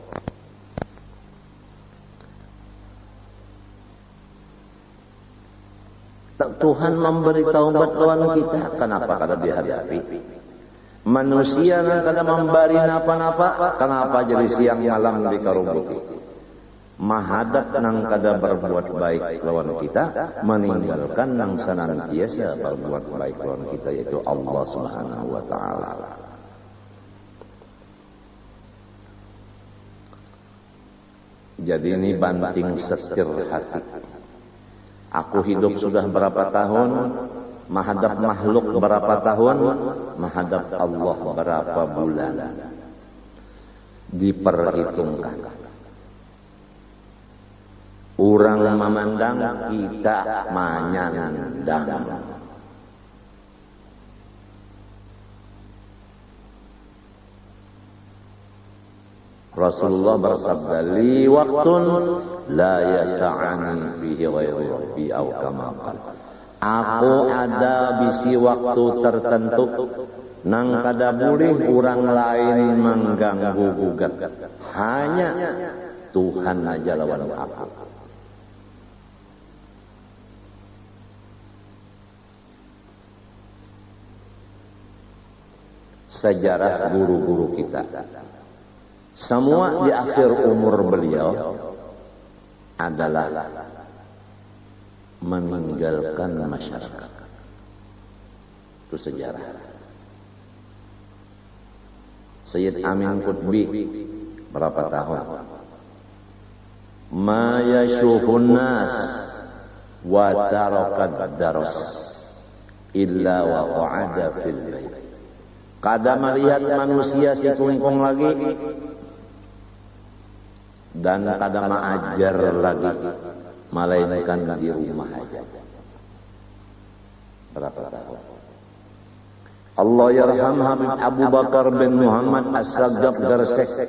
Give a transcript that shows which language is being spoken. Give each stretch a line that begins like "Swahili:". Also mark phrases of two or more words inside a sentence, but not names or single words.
Indonesian: Tuhan memberi taubat lawan kita, kenapa kada dihadapi? Manusia yang kada memberi napa-napa, kenapa jadi siang malam dikarubuti? Mahadap nang kada berbuat baik lawan kita, meninggalkan nang senantiasa berbuat baik lawan kita, yaitu Allah
Arabic: Subhanahu wa taala.
Indonesian: Jadi ini banting setir hati. Aku hidup sudah berapa tahun, menghadap makhluk berapa tahun, menghadap Allah berapa bulan. Diperhitungkan. Orang memandang, kita menyandang. Rasulullah bersabda,
Arabic: li waktun la yasa'ani fihi ghairu rabbi aw kama qala.
Banjar: Aku ada bisi waktu tertentu nang kada boleh orang lain mengganggu gugat.
Indonesian: Hanya Tuhan aja lawan aku. Sejarah guru-guru kita, semua di akhir umur beliau adalah meninggalkan masyarakat. Itu sejarah. Sayyid Amin Qutbi berapa tahun?
Arabic: Ma yashufun nas wa tarakat daras illa wa qa'ada fil bait.
Indonesian: Kada melihat manusia si kungkung lagi dan kada mengajar lagi, melainkan di rumah aja. Berapa tahun?
Arabic: Allah yarham
Indonesian: Habib Abu Bakar bin Muhammad As-Sagaf Garsek.